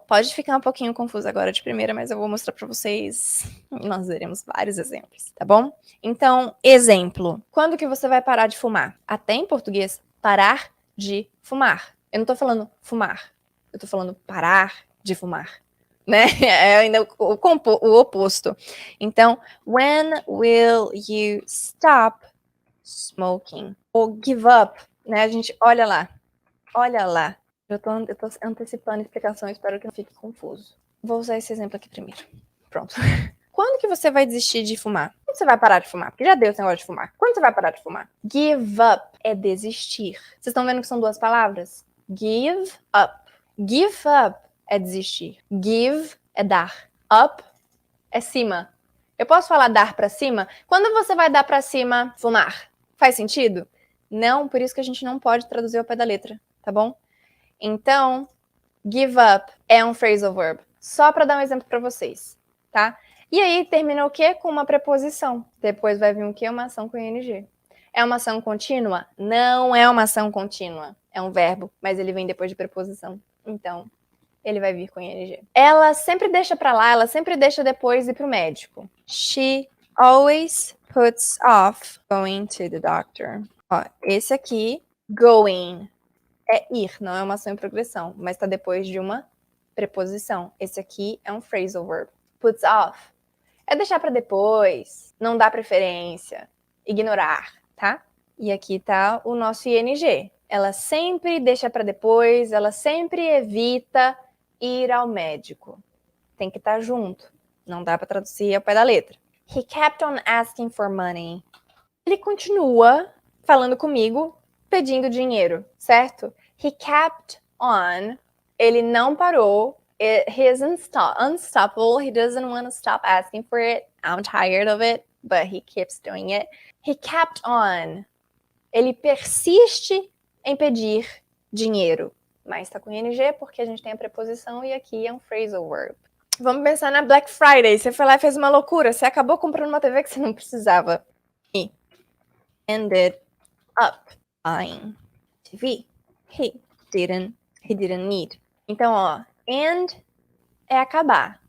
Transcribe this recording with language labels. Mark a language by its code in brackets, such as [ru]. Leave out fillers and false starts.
[pt] Pode ficar um pouquinho confuso agora de primeira, mas eu vou mostrar pra vocês. Nós veremos vários exemplos, tá bom? Então, exemplo. Quando que você vai parar de fumar? Até em português, parar de fumar. Eu não tô falando fumar. Eu tô falando parar de fumar, né? É ainda o oposto. [en] Então, when will you stop smoking? [pt] Ou give up, né? A gente, olha lá. Eu tô antecipando a explicação, espero que não fique confuso. Vou usar esse exemplo aqui primeiro. Pronto. Quando que você vai desistir de fumar? Quando você vai parar de fumar? Porque já deu esse negócio de fumar. Quando você vai parar de fumar? Give up é desistir. Vocês estão vendo que são duas palavras? Give up. Give up é desistir. Give é dar. Up é cima. Eu posso falar dar pra cima? Quando você vai dar pra cima, fumar? Faz sentido? Não, por isso que a gente não pode traduzir ao pé da letra, tá bom? Então, give up é um phrasal verb. Só pra dar um exemplo pra vocês, tá? E aí, termina o quê? Com uma preposição. Depois vai vir o quê? Uma ação com ing. É uma ação contínua? Não é uma ação contínua. É um verbo, mas ele vem depois de preposição. Então, ele vai vir com ing. Ela sempre deixa pra lá, ela sempre deixa depois ir pro médico. [en] She always puts off going to the doctor. [pt] Ó, esse aqui, going, é ir, não é uma ação em progressão, mas tá depois de uma preposição. Esse aqui é um phrasal verb. Puts off é deixar pra depois, não dar preferência, ignorar, tá? E aqui tá o nosso ing. Ela sempre deixa pra depois, ela sempre evita ir ao médico. Tem que estar junto. Não dá pra traduzir ao pé da letra. [en] He kept on asking for money. [pt] Ele continua falando comigo, pedindo dinheiro, certo? [en] He kept on. [pt] Ele não parou. [en] He is unstoppable. He doesn't want to stop asking for it. I'm tired of it, but he keeps doing it. He kept on. [pt] Ele persiste em pedir dinheiro. Mas tá com ing porque a gente tem a preposição e aqui é um phrasal verb. Vamos pensar na Black Friday. Você foi lá e fez uma loucura. Você acabou comprando uma TV que você não precisava. [en] He ended up buying TV. He didn't need. [pt] Então, ó, end é acabar.